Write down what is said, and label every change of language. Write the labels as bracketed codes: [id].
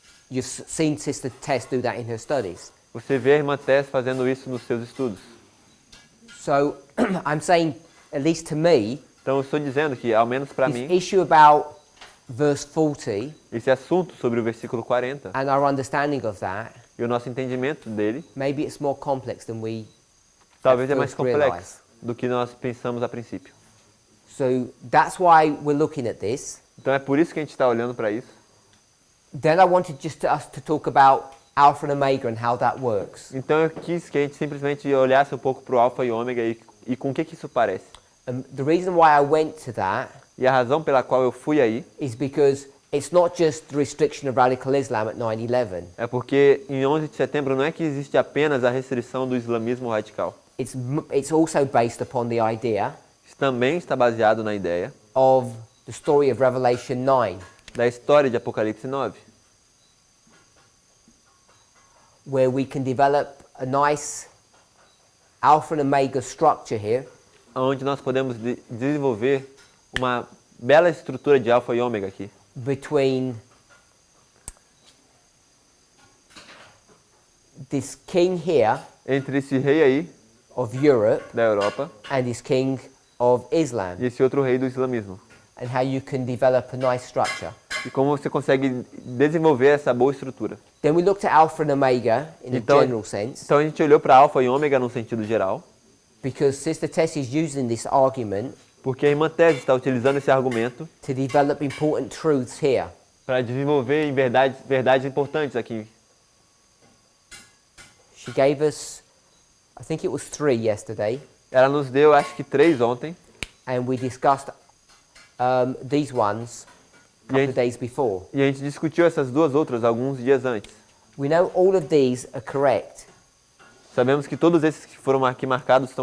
[en] You've seen Sister Tess do that in her studies. [pt] Você vê a irmã Tess fazendo isso nos seus estudos. [en] So I'm saying, at least to me, [pt] Então eu estou dizendo que, ao menos para [en] this [pt] mim, [en] issue about verse 40 [pt] esse assunto sobre o versículo 40 [en] and our understanding of that, [pt] e o nosso entendimento dele, [en] maybe it's more complex than we [pt] talvez é [en] at [pt] mais [en] first realize. [pt] complexo do que nós pensamos a princípio. [en] So that's why we're looking at this. [pt] Então é por isso que a gente está olhando para isso. [en] Then I wanted just us to talk about Alpha and Omega and how that works. [pt] Então eu quis que a gente simplesmente olhasse um pouco para o alfa e ômega e com o que isso parece. [en] The reason why I went to that [pt] E a razão pela qual eu fui aí [en] is because it's not just the restriction of radical Islam at 9/11. [pt] é porque em 11 de setembro não é que existe apenas a restrição do islamismo radical. [en] It's also based upon the idea [pt] Isso também está baseado na ideia [en] of the story of Revelation 9, [pt] da história de Apocalipse 9, [en] where we can develop a nice Alpha and Omega structure here, [pt] onde nós podemos desenvolver uma bela estrutura de alfa e ômega aqui, [en] between this king here [pt] entre esse rei aí [en] of Europe [pt] da Europa [en] and this king of Islam, [pt] e esse outro rei do islamismo. [en] and how you can develop a nice structure. [pt] E como você consegue desenvolver essa boa estrutura. [en] Then we looked at Alpha and Omega in a [pt] Então- [en] general sense, [pt] Então a gente olhou para alfa e ômega num sentido geral, [en] because Sister Tess is using this argument [pt] porque a irmã Tese está utilizando esse argumento [en] to develop important truths here. [pt] para desenvolver verdades importantes aqui. [en] She gave us, I think it was 3 yesterday, [pt] Ela nos deu, acho que 3 ontem, [en] and we discussed these ones a couple of days before. [pt] E a gente discutiu essas duas outras alguns dias antes. [en] We know all of these are correct. [pt] Sabemos que todos esses que foram aqui marcados estão